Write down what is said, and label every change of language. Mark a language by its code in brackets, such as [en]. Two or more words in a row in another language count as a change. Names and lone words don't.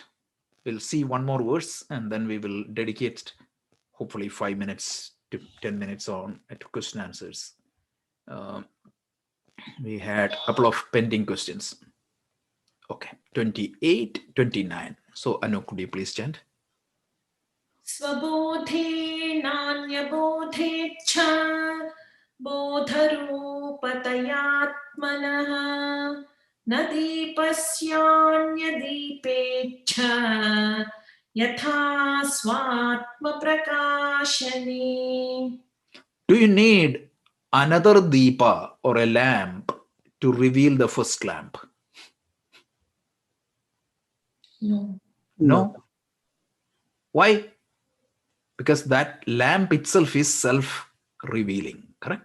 [en] We'll see one more verse and then we will dedicate hopefully 5 minutes to 10 minutes on to question answers. We had a couple of pending questions. Okay, 28, 29. So Anu, could you please chant? [sa] स्वबोधे नान्यबोधे च बोधरूप पतयात्मनः न दीपस्यान्यदीपेच यथा स्वात्म प्रकाशने. [en] Do you need another deepa or a lamp to reveal the first lamp? No. No. Why? Because that lamp itself is self-revealing, correct?